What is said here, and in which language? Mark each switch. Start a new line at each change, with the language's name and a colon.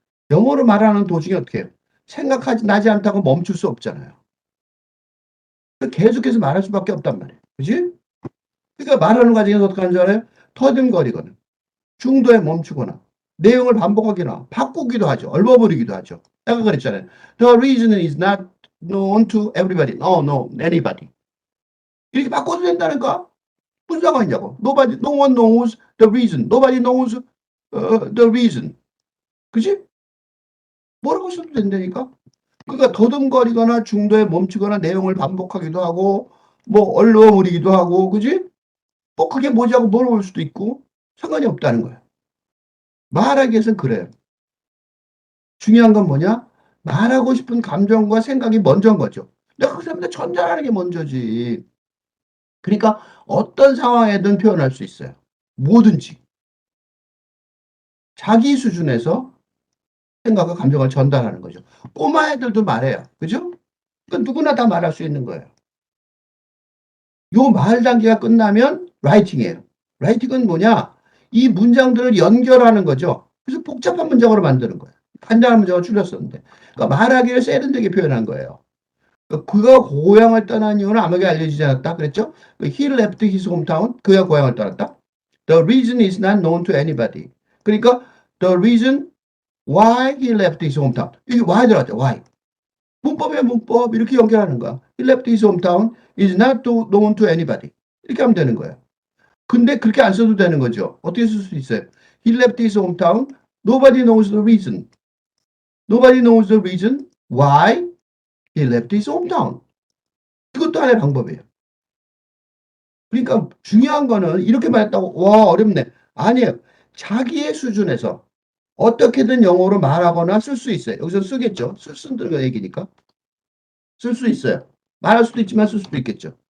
Korean: 영어로 말하는 도중에 어떻게 해요? 생각하지 나지 않다고 멈출 수 없잖아요. 계속해서 말할 수밖에 없단 말이에요. 그지? 그러니까 말하는 과정에서 어떻게 하는 줄 알아요? 터듬거리거나 중도에 멈추거나 내용을 반복하거나 바꾸기도 하죠. 얼버무리기도 하죠. 내가 그랬잖아요.
English: The reason is not known to everybody. No, no, anybody.
Korean: 이렇게 바꿔도 된다니까? 무슨 상관이냐고.
English: Nobody, no one knows the reason. Nobody knows the reason.
Korean: 그지? 뭐라고 써도 된다니까? 그러니까 더듬거리거나 중도에 멈추거나 내용을 반복하기도 하고 뭐 얼버무리기도 하고 그지? 뭐 그게 뭐지 하고 물어볼 수도 있고 상관이 없다는 거예요. 말하기 위해서는 그래요. 중요한 건 뭐냐? 말하고 싶은 감정과 생각이 먼저인 거죠. 내가 그 사람한테 전달하는 게 먼저지. 그러니까 어떤 상황에든 표현할 수 있어요. 뭐든지. 자기 수준에서 생각과 감정을 전달하는 거죠. 꼬마 애들도 말해요. 그죠? 그러니까 누구나 다 말할 수 있는 거예요. 요 말 단계가 끝나면 라이팅이에요. 라이팅은 뭐냐? 이 문장들을 연결하는 거죠. 그래서 복잡한 문장으로 만드는 거예요. 간단한 문장을 줄였었는데. 그러니까 말하기를 세련되게 표현한 거예요. 그가 고향을 떠난 이유는 아무에게 알려지지 않았다.
English: 그랬죠? He left his hometown. 그가 고향을 떠났다. The reason is not known to anybody. 그러니까 the reason why he left his hometown.
Korean: 이게 why 들어갔죠. why. 문법이야 문법 이렇게 연결하는 거야.
English: He left his hometown is not known to anybody.
Korean: 이렇게 하면 되는 거예요. 근데 그렇게 안 써도 되는 거죠.
English: 어떻게 쓸 수 있어요? He left his hometown. Nobody knows the reason. Nobody knows the reason why he left his hometown.
Korean: 이것도 하나의 방법이에요. 그러니까 중요한 거는 이렇게 말했다고 와 어렵네. 아니에요. 자기의 수준에서 어떻게든 영어로 말하거나 쓸 수 있어요. 여기서 쓰겠죠. 쓴다는 거 얘기니까. 쓸 수 있어요. 말할 수도 있지만 쓸 수도 있겠죠.